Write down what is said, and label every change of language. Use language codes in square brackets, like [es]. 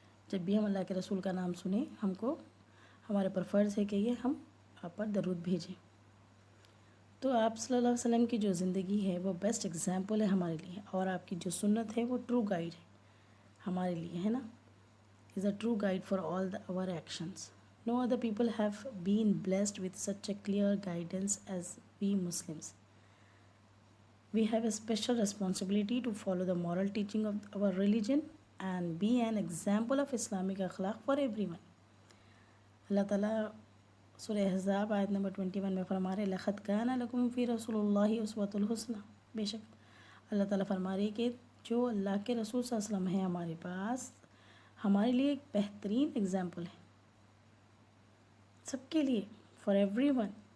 [ur] جب بھی ہم اللہ کے رسول کا نام سنیں، ہم کو ہمارے پر فرض ہے کہ یہ ہم آپ پر درود بھیجیں. تو آپ صلی اللہ علیہ وسلم کی جو زندگی ہے وہ بیسٹ ایگزامپل ہے ہمارے لیے، اور آپ کی جو سنت ہے وہ ٹرو گائیڈ ہے ہمارے لیے، ہے نا. [en] Is a true guide for all our actions. No other people have been blessed with such a clear guidance as we Muslims. We have a special responsibility to follow the moral teaching of our religion and be an example of Islamic akhlaq for everyone. [ur] اللہ تعالیٰ سورہ احزاب آیت number 21 میں فرما رہے [ar] لَقَدْ كَانَ لَكُمْ فِي رَسُولِ اللَّهِ أُسْوَةٌ حَسَنَةٌ. [ur] بے شک اللہ تعالیٰ فرما رہے کہ جو اللہ کے رسول صلی اللہ علیہ وسلم ہیں ہمارے پاس، ہمارے لیے ایک بہترین ایگزامپل ہے سب کے لیے، [en] For everyone.